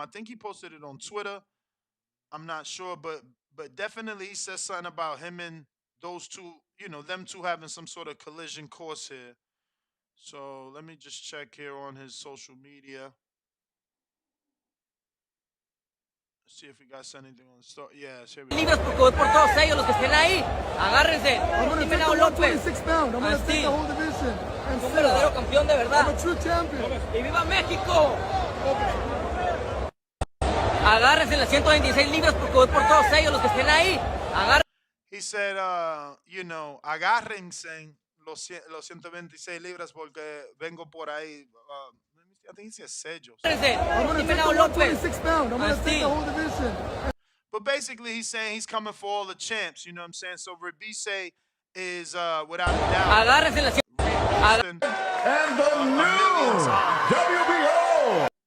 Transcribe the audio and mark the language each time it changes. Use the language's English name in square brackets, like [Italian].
[English] I think he posted it on Twitter. I'm not sure, but definitely he says something about him and those two, them two having some sort of collision course here. So let me just check here on his social media. See if he got anything on the store. Yeah, here we go. [Spanish] Libras porque voy por todos ellos, los que estén ahí. Agárrense. [English] I'm going to take the 126 pound. I'm going to take the whole division. And [Spanish] un verdadero campeón de verdad. [English] I'm a true champion. [Spanish] ¡Y viva México! Agárrense las 126 libras porque voy por todos ellos, los que estén ahí. [English] He said, [Spanish] agárrense los 126 libras porque vengo por ahí. [English] I think he says sellos. I'm going to take the 126 pound. I'm going to take the whole division. But basically, he's saying he's coming for all the champs. You know what I'm saying? So Rebise is, without a doubt. [Spanish] Agárrense las [English] and the new WBO.